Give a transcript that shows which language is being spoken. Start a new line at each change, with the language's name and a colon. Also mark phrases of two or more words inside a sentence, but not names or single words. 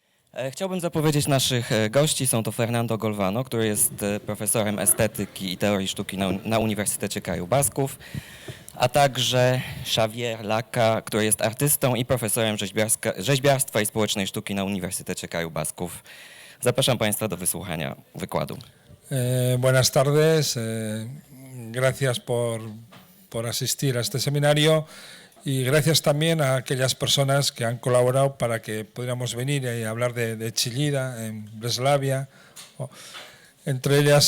Polish: Chciałbym zapowiedzieć naszych gości. Są to Fernando Golvano, który jest profesorem estetyki i teorii sztuki na Uniwersytecie Krajów Basków, a także Xavier Laca, który jest artystą i profesorem rzeźbiarstwa i społecznej sztuki na Uniwersytecie Krajów Basków. Zapraszam Państwa do wysłuchania wykładu.
Spanish: Buenas tardes, gracias por asistir a este seminario y gracias también a aquellas personas que han colaborado para que pudiéramos venir y hablar de Chillida en Breslavia, entre ellas